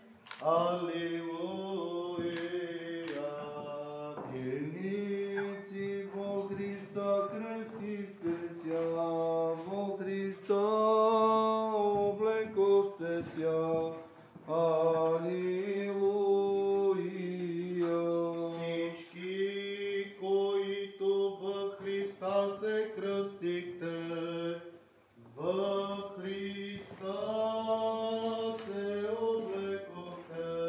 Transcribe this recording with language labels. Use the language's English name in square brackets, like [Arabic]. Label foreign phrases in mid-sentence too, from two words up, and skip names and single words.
[Church Slavic] Алилуя! Вjernici во Христа кръстихте ся, во Христа облекохте ся. Алилуя! [Bulgarian] Се кръстихте, в Христа се облекохте.